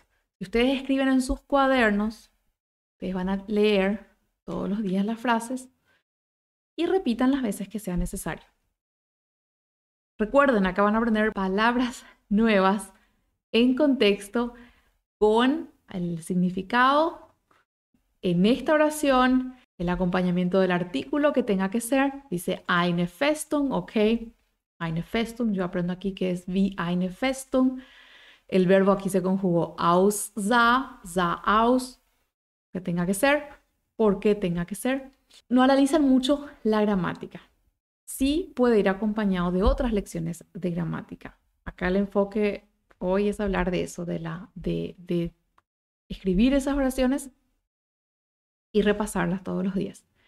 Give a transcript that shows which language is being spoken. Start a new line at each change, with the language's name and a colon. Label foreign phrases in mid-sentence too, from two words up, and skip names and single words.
Spanish: Si ustedes escriben en sus cuadernos, ustedes van a leer todos los días las frases y repitan las veces que sea necesario. Recuerden, acá van a aprender palabras nuevas en contexto con el significado en esta oración, el acompañamiento del artículo que tenga que ser.
German: Dice eine Festung, ok. Eine Festung,
Spanish: yo aprendo aquí que es
German: wie eine Festung.
Spanish: El verbo aquí se conjugó
German: aussah, sah aus,
Spanish: que tenga que ser, por qué tenga que ser. No analizan mucho la gramática. Sí puede ir acompañado de otras lecciones de gramática. Acá el enfoque hoy es hablar de eso, de escribir esas oraciones y repasarlas todos los días.